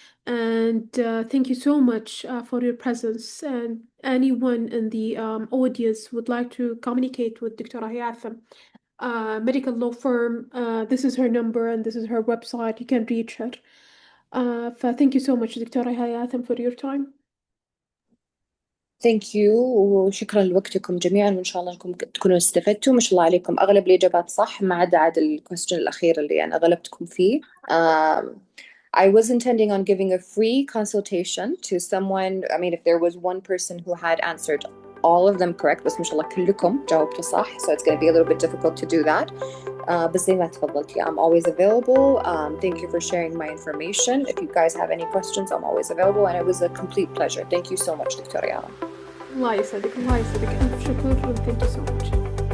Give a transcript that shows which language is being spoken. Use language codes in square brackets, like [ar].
[en] And thank you so much for your presence. And anyone in the audience would like to communicate with Dr. Hayathem, medical law firm, this is her number and this is her website. You can reach her. Thank you so much, Dr. Hayathem, for your time. Thank you [ar] وشكرا لوقتكم جميعا وإن شاء الله أنكم تكونوا استفدتوا. ما شاء الله عليكم أغلب الإجابات صح ما عدا الكويستشن الأخير اللي أنا غلبتكم فيه. [en] I was intending on giving a free consultation to someone. If there was one person who had answered all of them correct, [ar] بس ما شاء الله كلكم جاوبتوا صح, [en] so it's going to be a little bit difficult to do that. [ar] بس زي ما تفضلتي, [en] I'm always available. Thank you for sharing my information. If you guys have any questions, I'm always available, and it was a complete pleasure. Thank you so much, Dr. Yara. [ar] الله يسعدك الله يسعدك. ألف شكر. [en] Thank you so much.